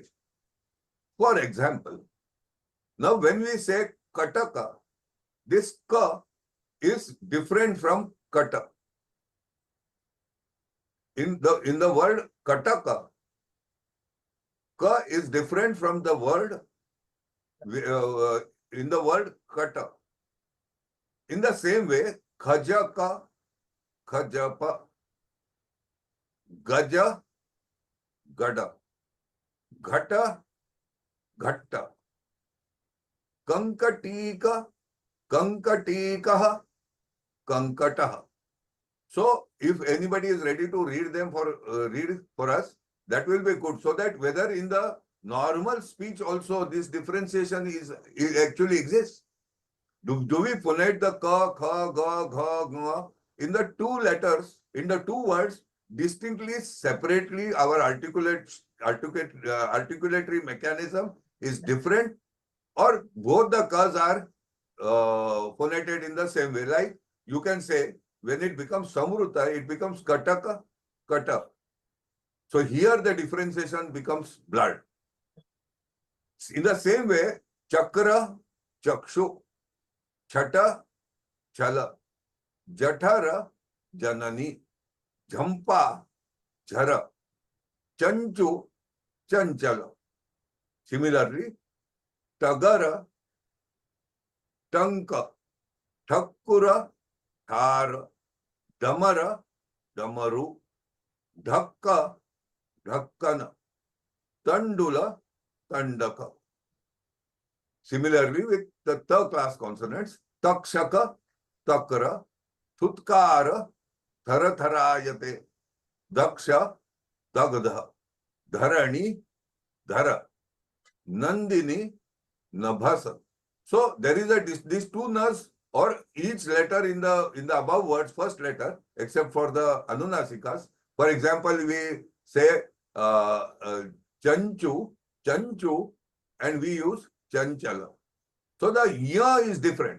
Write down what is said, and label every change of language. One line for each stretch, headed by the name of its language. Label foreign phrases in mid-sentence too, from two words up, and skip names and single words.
English: For example, now when we say Kataka, this Ka is different from Kata. In the word Kataka, Ka is different from the word in the word Kata. In the same way,
Sanskrit: खजक खजप गज गद घट घट्ट कङ्कटिक कङ्कटिकः कङ्कटः.
English: So, if anybody is ready to read them read for us, that will be good. So that whether in the normal speech also this differentiation is actually exists. Do we phonate the ka, kha, ga, gha, gha in the two letters, in the two words, distinctly, separately? Our articulatory mechanism is different, or both the kas are phonated in the same way. Like you can say, when it becomes samruta, it becomes kataka, kata. So here the differentiation becomes blurred. In the same way,
Sanskrit: चक्र चक्षु चट चल जठर जननी झम्प झर चञ्चु चञ्चल. Similarly, तगर टङ्क ठक्कुर ठार डमर डमरु ढक्का ढक्कन तण्डुल तण्डक.
English: Similarly, with the third class consonants,
Sanskrit: तक्षक तक्र थुत्कार थरथरायते दक्ष दग्ध धरणी धरा नन्दिनी नभस.
English: So there is these two nas, or each letter in the above words, first letter, except for the anunasikas. For example, we say chanchu, chanchu, and we use chanchala. So the ya is different.